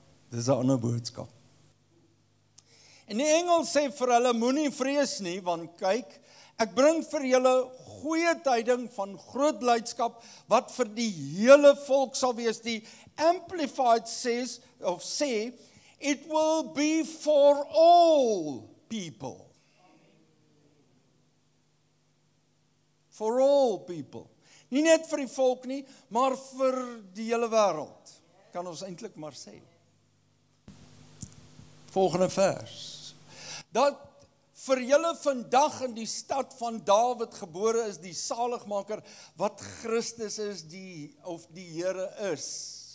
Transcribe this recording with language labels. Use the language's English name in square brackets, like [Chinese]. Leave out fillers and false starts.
[Afrikaans] Dis 'n ander boodskap. En die engel sê vir hulle, moenie vrees nie, want kyk, ek bring vir julle goeie tyding van groot blydskap, wat vir die hele volk sal wees. Die Amplified sê, [English] it will be for all people. For all people. [Afrikaans] Nie net vir die volk nie, maar vir die hele wêreld. Kan ons eintlik maar sê. Volgende vers. Dat vir julle vandag in die stad van Dawid gebore is die saligmaker, wat Christus is, die Here is.